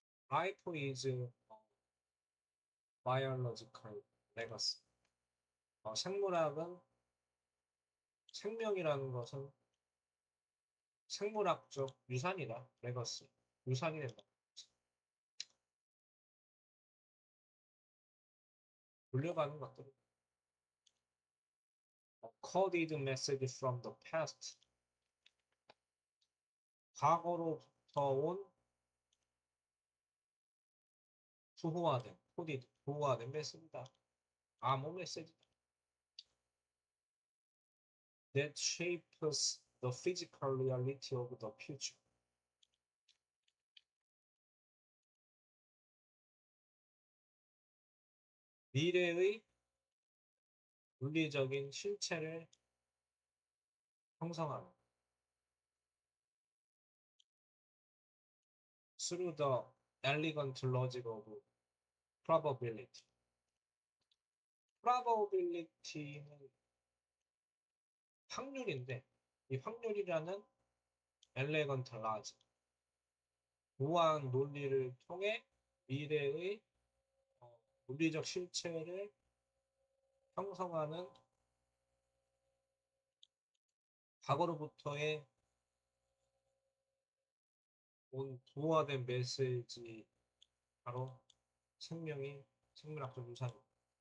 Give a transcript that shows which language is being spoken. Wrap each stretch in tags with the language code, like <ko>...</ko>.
<en>Life is biological legacy.</en> <ko>생물학은 생명이라는 것은 생물학적 유산이다. 레거시. 유산이 된다. 물려가는 것들.</ko> <en>Coded message from the past.</en> <ko>과거로부터 온 부호화된, coded, 부호화된 메시지다. 암호 메시지다.</ko> <en>That shapes the physical reality of the future.</en> <ko>미래의 물리적인 실체를 형성하는</ko> <en>through the elegant logic of probability.</en> <ko>probability는 확률인데 이 확률이라는</ko> <en>elegant logic,</en> <ko>우아한 논리를 통해 미래의 물리적 실체를 형성하는 과거로부터의 온 부호화된 메시지, 바로 생명이 생물학적 유산입니다.</ko>